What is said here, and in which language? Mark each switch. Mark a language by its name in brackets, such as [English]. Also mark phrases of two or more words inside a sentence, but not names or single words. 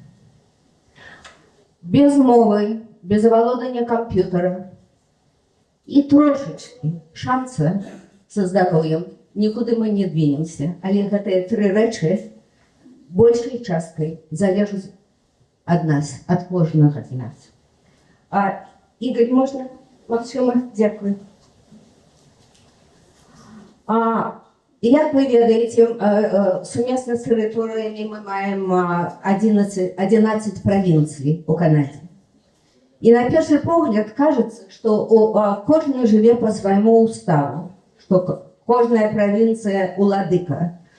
[Belarusian] Без мовы, без валодання камп'ютарам і трошечкі шанса са здароўем нікуды мы не двинемся. Але гэтыя тры рэчы большай часткай залежаць ад нас, ад кожнага з нас. [Ukrainian] Ігор, можна? Максима, дякую. Як ви ведаєте, сумесна з територіями ми маємо 11 провінцій у Канаді. І на перший погляд кажется, що кожен живе по своєму уставу, що кожна провінція уладика.